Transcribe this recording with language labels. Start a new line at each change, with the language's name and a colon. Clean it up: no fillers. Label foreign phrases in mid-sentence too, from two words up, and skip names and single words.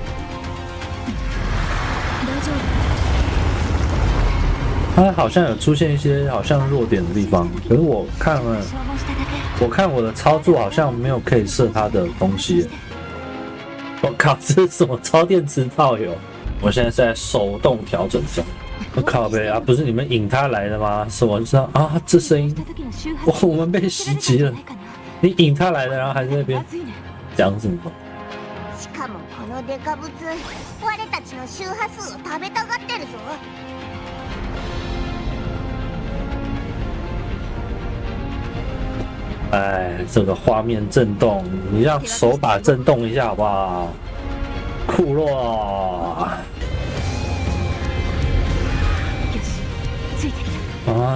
Chinese: 它好像有出现一些好像弱点的地方，可是我看我的操作好像没有可以射它的东西。我靠，这是什么超电磁炮友？我现在是在手动调整中。我靠呗啊，不是你们引他来的吗？什么知道啊？这声音，我们被袭击了。你引他来的，然后还在那边讲什么？
Japanese: しかもこのデカブツ、我たちの周波数を食べたがってるぞ。
Chinese: 哎，这个画面震动，你让手把震动一下好不好？库洛。啊！